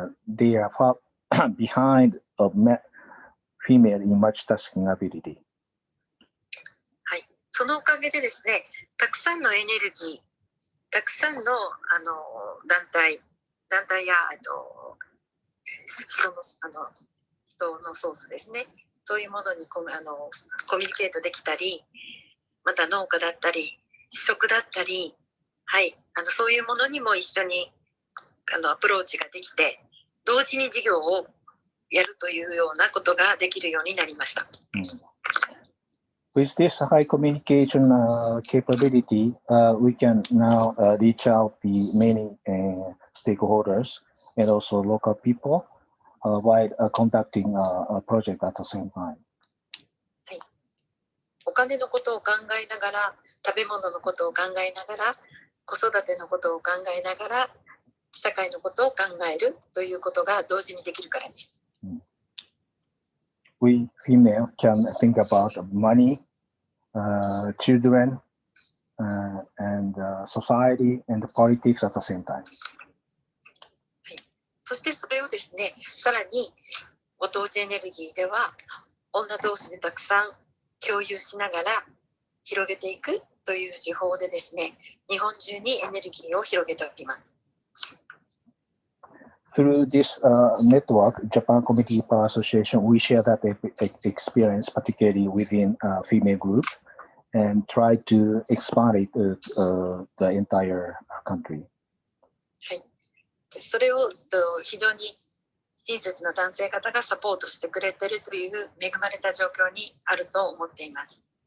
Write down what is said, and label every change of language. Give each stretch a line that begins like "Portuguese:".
English: They are far behind of female in multitasking ability.
Japanese: はい、そのおかげでですね、たくさんのエネルギー、たくさんの団体や人のソースですね、そういうものにコミュニケートできたり、また農家だったり、食だったり、はい、そういうものにも一緒にアプローチができて、同時に事業をやるというようなことができるようになりました。
English: With this high communication capability, we can now reach out the many stakeholders and also local people while conducting a project at the same time.
Japanese: はい、お金のことを考えながら、食べ物のことを考えながら、子育てのことを考えながら、社会のことを考えるということが同時にできるからです。
English: We female can think about money, children, and society and politics at the same time.
Japanese: はい、そしてそれをですね、さらにご当地エネルギーでは女同士でたくさん共有しながら広げていくという手法でですね、日本中にエネルギーを広げております。
English: Through this network, Japan Community Power Association, we share that experience, particularly within a female group, and try to expand it to the entire country.
Japanese: はい、それを非常に親切な男性方がサポートしてくれているという恵まれた状況にあると思っています。